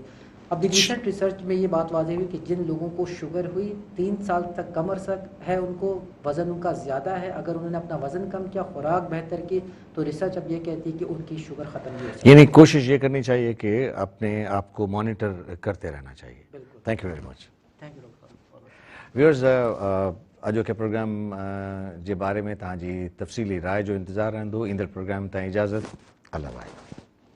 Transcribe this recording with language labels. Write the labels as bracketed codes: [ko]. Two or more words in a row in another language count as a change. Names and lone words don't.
[ur] اب ریسنٹ ریسرچ میں یہ بات واضح ہوئی کہ جن لوگوں کو شوگر ہوئی 3 سال تک کم عرصہ ہے, ان کو وزن ان کا زیادہ ہے. اگر انہوں نے اپنا وزن کم کیا, خوراک بہتر کی, تو ریسرچ اب یہ کہتی ہے کہ ان کی شوگر ختم نہیں ہو سکتی. یعنی کوشش یہ کرنی چاہیے کہ اپنے آپ کو مانیٹر کرتے رہنا چاہیے. بالکل. [en] Thank you very much. Thank you doctor. [sd] ویورز, اجو کے پروگرام जे बारे में तव्हांजी तफ़सीली राय जो इंतज़ारु रहंदो. ईंदड़ प्रोग्राम ताईं इजाज़त. अल्लाह वाहे.